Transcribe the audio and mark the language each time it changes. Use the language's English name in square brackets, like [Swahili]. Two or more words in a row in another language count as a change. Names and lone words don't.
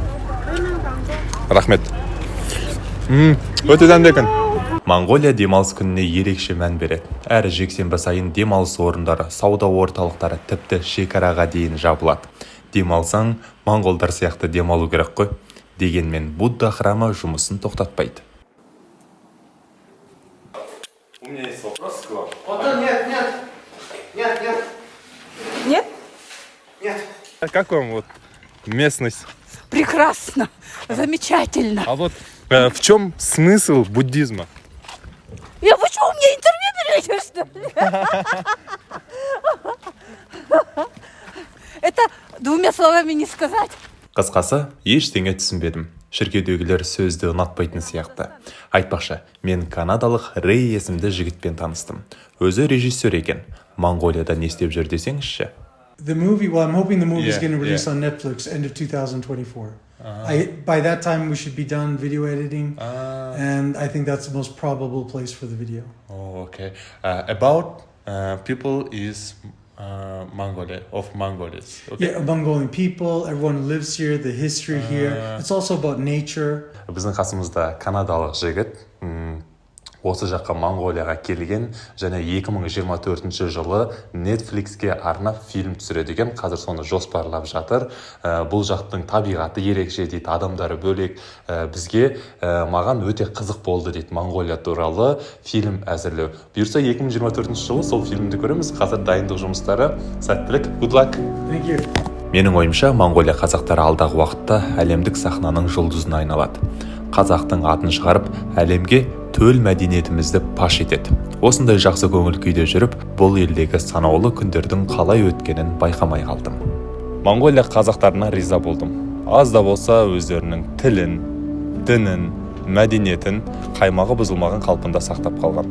[Kazakh] Рахмет. Өте дәмді екен. Моңғолия демалыс күніне ерекше мән береді. Әр жексенбі сайын демалыс орындары, сауда орталықтары тіпті шекараға дейін жабылады. Демалсаң, моңғолдар сияқты демалу керек қой. Дегенмен Будда храмы жұмысын тоқтатпайды. [Russian] У меня есть вопрос к вам. Нет. Как вам вот местность? Прекрасно, замечательно. А вот в чем смысл буддизма? Я почему мне интервью берете, что ли? Это двумя словами не сказать. [Kazakh] Қысқасы, ештеңе түсінбедім. Шіркеудегілер сөзді ұнатпайтын сияқты. Айтпақшы, мен канадалық Рэй есімді жігітпен таныстым. Өзі режиссер екен. Моңғолияда не істеп жүр десеңізші? [English] The movie, well, I'm hoping the movie is going to release on Netflix end of 2024. By that time, we should be done video editing, and I think that's the most probable place for the video. Oh, okay. About people is Mongolia, of Mongols. Yeah, Mongolian people, everyone lives here, the history here. It's also about nature. [Kazakh] Біздің қасымызда канадалық жігіт осы жаққа Монголияға келген және 2024 жылы Netflixке арнап фильм түсіреді екен. Қазір соны жоспарлап жатыр. Бұл жақтың табиғаты ерекше дейді, адамдары бөлек. Бізге маған өте қызық болды дейді Монголия туралы фильм әзірлеу. Бұйырса 2024 жылы сол фильмді көреміз. Қазір дайындық жұмыстары сәттілік. [English] Good luck. Thank you. [Kazakh] Менің ойымша, Монголия қазақтары алдағы уақытта әлемдік сахнаның жұлдызына айналады. Қазақтың атын шығарып, әлемге төл мәдениетімізді паш етеді. Осындай жақсы көңіл күйде жүріп, бұл елдегі санаулы күндердің қалай өткенін байқамай қалдым. Монголия қазақтарына риза болдым. Аз да болса өздерінің тілін, дінін, мәдениетін қаймағы бұзылмаған қалпында сақтап қалған.